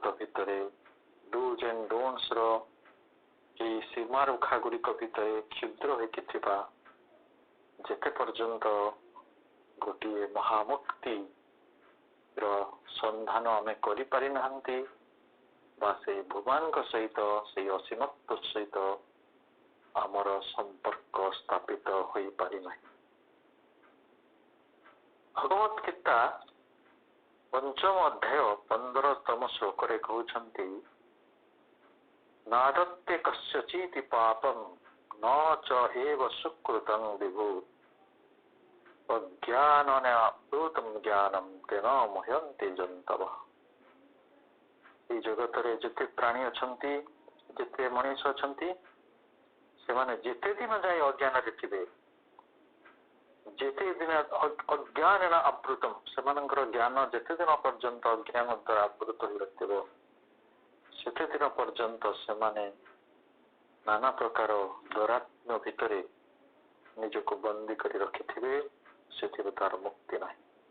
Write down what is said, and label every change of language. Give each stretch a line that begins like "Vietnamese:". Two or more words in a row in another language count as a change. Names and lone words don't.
Odia: ଭିତର
English: do's and don'ts
Odia: ର ସୀମା ରେଖା ଗୁଡ଼ିକ ଭିତର କ୍ଷୁଦ୍ର ହୋଇଥିବା ଯେତେ ପର୍ଯ୍ୟନ୍ତ ଗୋଟେ ମହାମୁକ୍ତି ର ସନ୍ଧାନ ଆମେ କରି ପାରି ନାହାନ୍ତି ବା ସେ ଭଗବାନ ସହିତ ସେ ଅସୀମତ୍ୱ ସହିତ ଆମର ସମ୍ପର୍କ ସ୍ଥାପିତ ହୋ ପାରି ନାହିଁ ଭଗବତ ଗୀତା ପଞ୍ଚମ ଅଧ୍ୟାୟ 15ତମ ଶ୍ଳୋକ ରେ କହୁଛନ୍ତି
Sanskrit: नादत्ते कस्यचिति पापं न च एव सुकृतं विभु अज्ञानेन अप्लुतं ज्ञानं तेन मुह्यन्ते जन्तवः
Odia: ଏ ଜଗତ ରେ ଯେତେ ପ୍ରାଣୀ ଅଛନ୍ତି ଯେତେ ମନୀଷ ଅଛନ୍ତି ସେ ମାନେ ଯେତେ ଦିନ ଯାଏ ଅଜ୍ଞାନ ରେ ଥିବେ ଯେତେ ଦିନ ଅଜ୍ଞାନ ଆବୃତମ ସେ ଜ୍ଞାନ ଯେତେ ଦିନ ପର୍ଯ୍ୟନ୍ତ ଅଜ୍ଞାନ ଦ୍ୱାରା ଆବୃତ ହୋ ରଖିବ ସେତେ ଦିନ ପର୍ଯ୍ୟନ୍ତ ସେ ନାନା ପ୍ରକାର ଦୁରାତ୍ମ ଭିତର ନିଜକୁ ବନ୍ଦୀ କରି ରଖିଥିବେ ସେଥିବେ ତାର ମୁକ୍ତି ନାହିଁ